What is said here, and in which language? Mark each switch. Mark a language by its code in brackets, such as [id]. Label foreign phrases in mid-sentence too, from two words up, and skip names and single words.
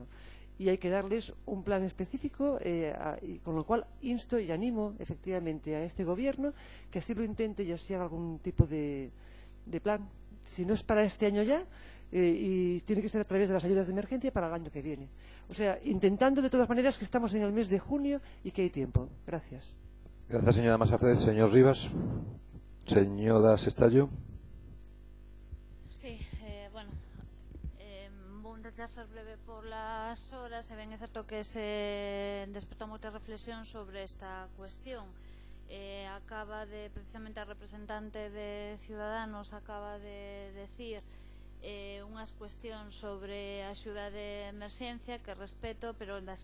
[es] Y hay que darles un plan específico, y con lo cual insto y animo efectivamente a este gobierno que así lo intente y así haga algún tipo de plan. Si no es para este año ya, y tiene que ser a través de las ayudas de emergencia para el año que viene. O sea, intentando de todas maneras que estamos en el mes de junio y que hay tiempo. Gracias. Gracias, señora Masafred. Señor Rivas. Señora Sestallo. [gl] Sí, bueno, vou intentar ser breve [es] por las horas. [gl] E ben é certo que se despertou moita reflexión sobre esta cuestión. Acaba de, precisamente a representante de Ciudadanos acaba de decir unhas cuestións sobre a axuda de emerxencia que respeto, pero das